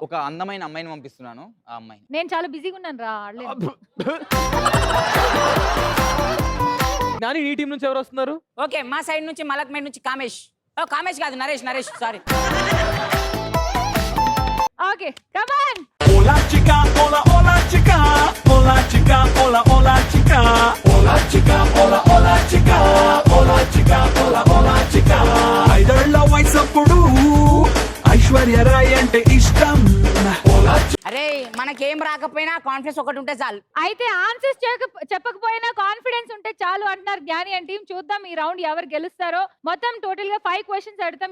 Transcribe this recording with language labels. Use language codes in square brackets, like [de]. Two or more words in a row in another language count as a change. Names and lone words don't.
[te] ఒక అందమైన అమ్మాయిని పంపిస్తున్నాను. ఆ అమ్మాయిని నేను చాలా బిజీగా ఉన్నాను రా ఆడలేను. జ్ఞాని ఈ టీం నుంచి ఎవరు వస్తున్నారు? ఓకే, మా సైడ్ నుంచి మలక్మేడ్ నుంచి కామేష్. ఓ కామేష్ కాదు, నరేష్ సారీ. [en] okay come on. [es] Hola chica, hola hola chica, hola chica, hola hola chica, hola chica, hola hola chica, hola chica, hola hola chica. [te] ఐదళ్ళ వయసప్పుడు ఐశ్వర్య రాయ్ అంటే ఇష్టం. అరే మనకేం రాకపోయినా కాన్ఫిడెన్స్ ఒకటి ఉంటే చాలు. అయితే ఆన్సర్స్ చెప్పకపోయినా కాన్ఫిడెన్స్ ఉంటే చాలు అంటున్నారు జ్ఞాని [en] and team. [te] చూద్దాం ఈ రౌండ్ ఎవరు గెలుస్తారో. మొత్తం టోటల్ గా 5 క్వశ్చన్స్ అడుగుతాం.